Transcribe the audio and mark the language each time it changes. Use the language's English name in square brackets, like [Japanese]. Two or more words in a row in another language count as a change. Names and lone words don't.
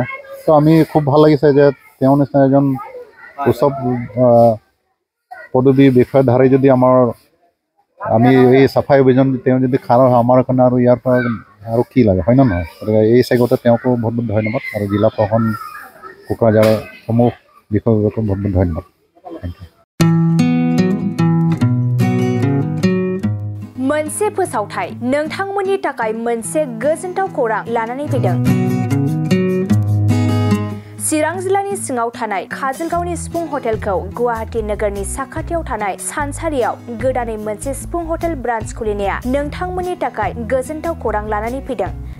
[Assamese] তো আমি খুব ভাল লাগিছে যে তেওঁ নিচিনা এজন উচ্চ পদবী বিষয়ধাৰী যদি আমি এই চাফাই অভিযান তেওঁ যদি খাৰা হয় আমাৰ কাৰণে আৰু ইয়াৰ পৰা আৰু কি লাগে হয় নে নহয়। গতিকে এই চেগতে তেওঁকো বহুত বহুত ধন্যবাদ আৰু জিলা প্ৰশাসন কোকৰাঝাৰৰ সমূহ বিষয়ববীয়াকো বহুত বহুত ধন্যবাদ। [English] thank you. [Bodo] मोनसे फोसावथाय नोंथांमोननि थाखाय मोनसे गोजोनथाव खौरां लानानै फैदों। चिरां जिल्लानि सिङाव थानाय काजलगावनि सिफुं हटेलखौ गुवाहाटी नोगोरनि साखाथियाव थानाय सानसारियाव गोदानै मोनसे सिफुं [English] hotel branch [Bodo] खुलिनाया नोंथांमोननि थाखाय गोजोनथाव खौरां लानानै फैदों।